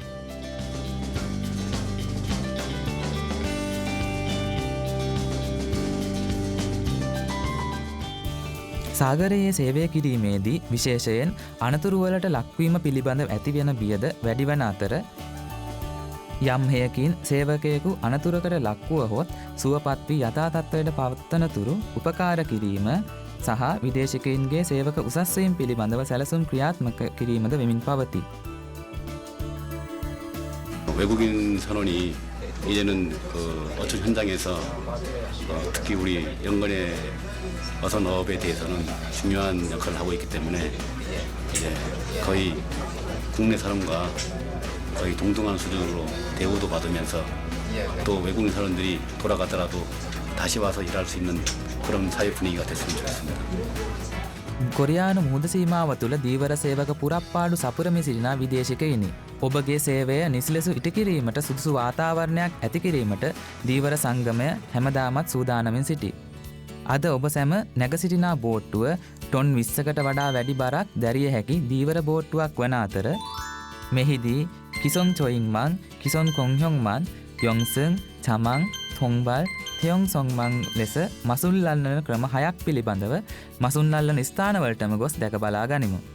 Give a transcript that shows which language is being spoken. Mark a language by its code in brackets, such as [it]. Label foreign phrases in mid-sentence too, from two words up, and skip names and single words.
[si] සාගරයේ සේවය කිරීමේදී විශේෂයෙන් අනතුරුවලට ලක්වීම පිළිබඳ ඇතිවෙන බියද වැඩිවන අතර යම් හේයකින් සේවකයෙකු අනතුරකට ලක්වුවහොත් සුවපත් වී යථා තත්ත්වයට පවත්වනතුරු උපකාර කිරීම සහ විදේශිකයින්ගේ සේවක උසස්වීම් පිළිබඳව සැලසුම් ක්‍රියාත්මක කිරීමද වෙමින් පවතී. [ko] 외국인 선원이 이제는 어촌 현장에서 특히 우리 연간의 어선업에 대해서는 중요한 역할을 하고 있기 때문에 이제 거의 국내 사람과 거의 동등한 수준으로 대우도 받으면서 또 외국인 사람들이 돌아가더라도 다시 와서 일할 수 있는 그런 사회 분위기가 됐으면 좋겠습니다. [si] කොරියානු මුහුද සීමාව තුළ දීවර සේවක පුරප්පාඩු සපුරමි සිටින විදේශිකයිනි. ඔබගේ සේවය නිසලෙසු ඉටු කිරීමට සුදුසු වාතාවරණයක් ඇති කිරීමට දීවර සංගමය හැමදාමත් සූදානමින් සිටී. අද ඔබ සැම නැග සිටිනා බෝට්ටුව ටොන් 20කට වඩා වැඩි බරක් දැරිය හැකි දීවර බෝට්ටුවක් වන අතර මෙහිදී කිසොන් චොයින්මන්, කිසොන් කොන්හ්යොන්මන්, යොන්සන්, චමන්, ථොන්බල්, තෙයොන්සොන්මන් ලෙස මසුල් අල්ලන ක්‍රම 6ක් පිළිබඳව මසුන් අල්ලන ස්ථානවලටම ගොස් දැක බලා ගනිමු.